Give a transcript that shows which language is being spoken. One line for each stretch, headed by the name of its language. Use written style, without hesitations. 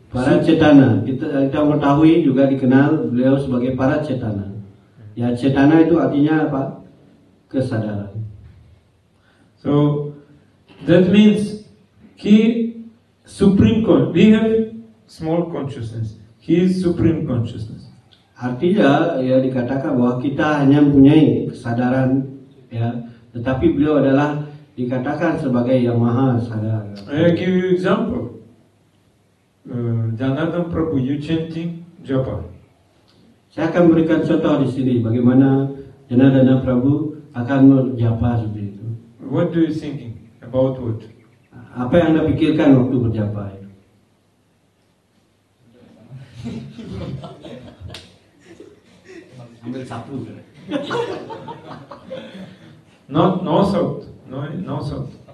Indonesian: Para cetana, kita mengetahui juga dikenal beliau sebagai para cetana. Ya, cetana itu artinya apa? Kesadaran.
English: So that means he supreme we have small consciousness. He is supreme consciousness.
Indonesian: Artinya ya dikatakan bahwa kita hanya mempunyai kesadaran ya, tetapi beliau adalah dikatakan sebagai yang maha sadar.
English: I give you example. Janardana Prabhu, you chanting japa.
Indonesian: Saya akan berikan contoh di sini bagaimana Janardana Prabhu akan berjapa seperti itu.
English: What do you thinking about what?
Indonesian: Apa yang Anda pikirkan waktu berjapa itu? Ambil sapu.
English: Not no south. No south.